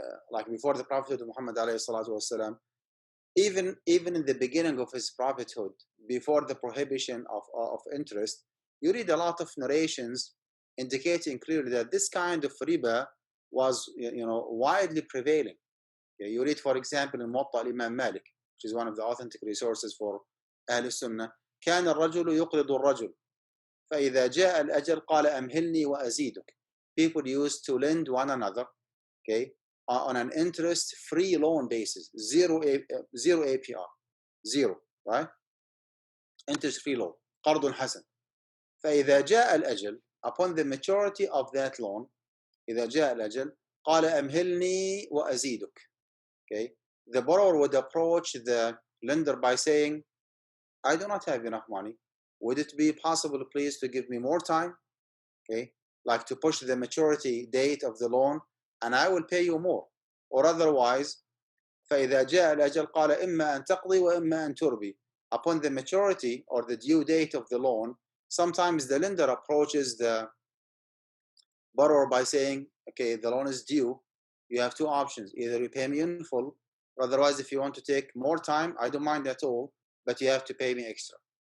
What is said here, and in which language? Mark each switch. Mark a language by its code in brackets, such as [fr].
[en] like before the Prophet Muhammad alayhi salatu wasalam, even in the beginning of his prophethood, before the prohibition of interest, you read a lot of narrations indicating clearly that this kind of riba was widely prevailing. You read, for example, in Muwatta Imam Malik, which is one of the authentic resources for Ahl Sunnah. [ar] كان الرجل يقرض الرجل فإذا جاء الأجل قال أمهلني وأزيدك. [en] People used to lend one another, okay, on an interest-free loan basis, zero APR, zero, right? Interest-free loan, [ar] قرض حسن. فإذا جاء الأجل, [en] upon the maturity of that loan, [ar] إذا جاء الأجل قال أمهلني وأزيدك. [en] Okay, the borrower would approach the lender by saying, I do not have enough money. Would it be possible, please, to give me more time? Okay, like to push the maturity date of the loan, and I will pay you more. Or otherwise, [ar] فإذا جاء الأجل قال إما أن تقضي وإما أن تربي. [en] Upon the maturity or the due date of the loan, sometimes the lender approaches the borrower by saying, okay, the loan is due. You have two options. Either you pay me in full, or otherwise, if you want to take more time, I don't mind at all, but you have to pay me extra.